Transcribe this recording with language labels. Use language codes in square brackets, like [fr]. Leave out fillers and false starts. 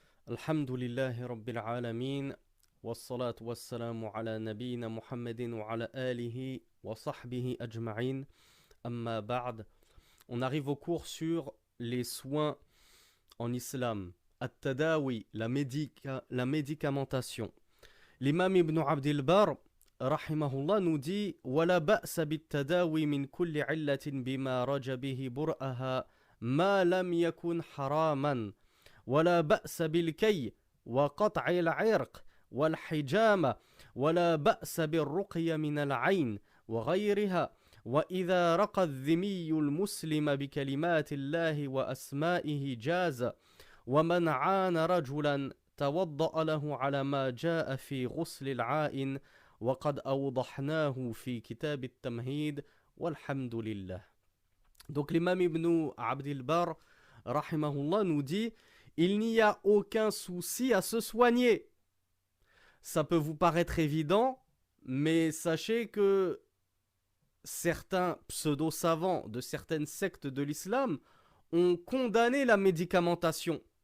[ar] الحمد لله رب العالمين والصلاة والسلام على نبينا محمد وعلى آله وصحبه أجمعين أما بعد. [fr] On arrive au cours sur les soins en islam. At-tadawi, la médicamentation. L'imam Ibn Abd al-Barr rahimahullah nous dit [ar] ولا بأس بالتداوي من كل علة بما رج به برأها ما لم يكن حراما ولا بأس بالكي وقطع العرق والحجامة ولا بأس بالرقية من العين وغيرها وإذا رقى الذمي المسلم بكلمات الله وأسمائه جاز ومن عان رجلا توضأ له على ما جاء في غسل العائن وقد أوضحناه في كتاب التمهيد والحمد لله. [fr] Donc l'imam Ibn Abd al-Barr rahimahullah nous dit il n'y a aucun souci à se soigner. Ça peut vous paraître évident, mais sachez que certains pseudo-savants de certaines sectes de l'islam ont condamné la médicamentation.